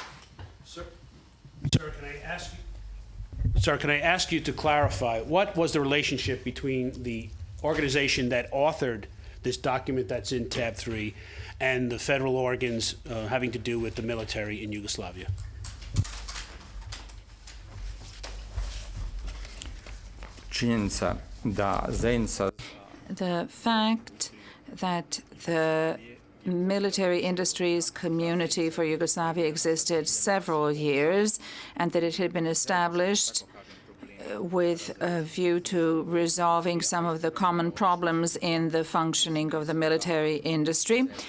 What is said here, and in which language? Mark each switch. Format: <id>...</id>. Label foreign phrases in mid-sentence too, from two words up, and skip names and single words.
<en>Sir, can I ask you to clarify what was the relationship between the organization that authored this document that's in tab 3 and the federal organs having to do with the military in Yugoslavia?</en> <sr>Činjenica da zajednica</sr> <en>The fact that the military industries community for Yugoslavia existed several years and that it had been established with a view to resolving some of the common problems in the functioning of the military industry.</en>